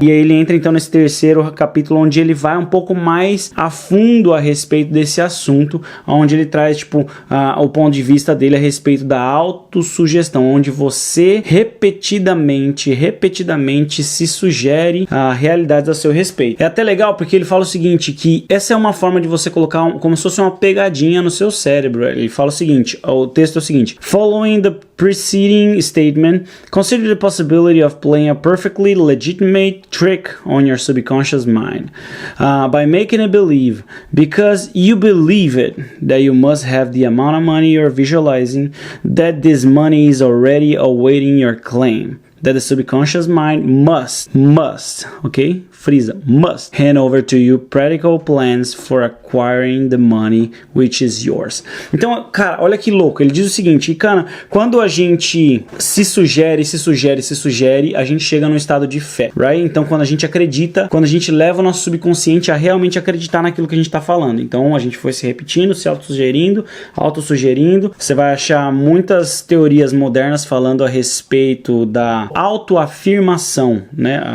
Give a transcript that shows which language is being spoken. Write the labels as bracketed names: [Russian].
[Portuguese] E aí ele entra então nesse terceiro capítulo, onde ele vai um pouco mais a fundo a respeito desse assunto, onde ele traz o ponto de vista dele a respeito da autossugestão, onde você repetidamente se sugere a realidade a seu respeito. É até legal porque ele fala o seguinte, que essa é uma forma de você colocar como se fosse uma pegadinha no seu cérebro. Ele fala o seguinte, o texto é o seguinte: [English] following the preceding statement, consider the possibility of playing a perfectly legitimate trick on your subconscious mind by making it believe, because you believe it, that you must have the amount of money you're visualizing, that this money is already awaiting your claim, that the subconscious mind must, okay? [Portuguese] Frisa, [English] must hand over to you practical plans for acquiring the money which is yours. [Portuguese] Então, cara, olha que louco. Ele diz o seguinte, cara, quando a gente se sugere, a gente chega num estado de fé, right? Então, quando a gente acredita, quando a gente leva o nosso subconsciente a realmente acreditar naquilo que a gente tá falando. Então, a gente foi se repetindo, se autossugerindo. Você vai achar muitas teorias modernas falando a respeito da autoafirmação, né?